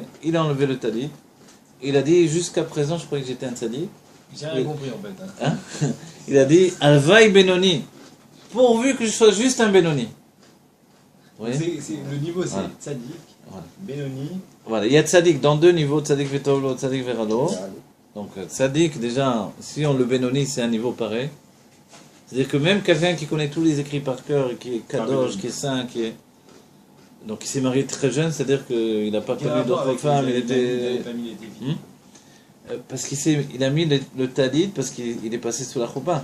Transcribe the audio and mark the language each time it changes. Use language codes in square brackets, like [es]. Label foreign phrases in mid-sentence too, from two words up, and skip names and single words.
[fr] Il a enlevé le talit. Il a dit, jusqu'à présent, je croyais que j'étais un tzaddik. J'ai rien compris en fait. Hein? Il a dit, [he] הלוואי בינוני. [fr] Pourvu que je sois juste un Benoni. Le niveau, c'est voilà. Tzadik, voilà. Benoni. Voilà, il y a tzadik dans deux niveaux, [he] צדיק וטוב לו, צדיק ורע לו. [fr] Donc tzadik, déjà, si on le Benoni, c'est un niveau pareil. C'est-à-dire que même quelqu'un qui connaît tous les écrits par cœur, qui est kadosh, qui est saint, qui est... Donc il s'est marié très jeune, c'est-à-dire qu'il n'a pas connu d'autres femmes, il était... Parce qu'il a mis le tadid, parce qu'il est passé sous la choupa.